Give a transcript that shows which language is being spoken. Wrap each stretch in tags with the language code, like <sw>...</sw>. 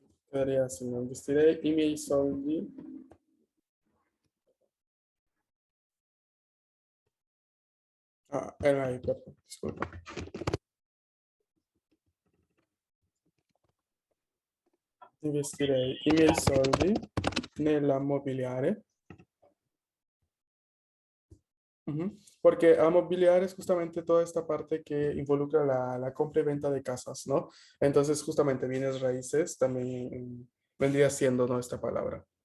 <es>Quedaría así, ¿no?</es> <it>Investiré i miei soldi.</it> <es>Era ahí, perdón, disculpa.</es> <it>Investirei i miei soldi nella mobiliare. Ujú.</it> <es>Porque mobiliar es justamente toda esta parte que involucra la compra y venta de casas, ¿no? Entonces, justamente bienes raíces también vendría siendo, ¿no? Esta palabra.</es>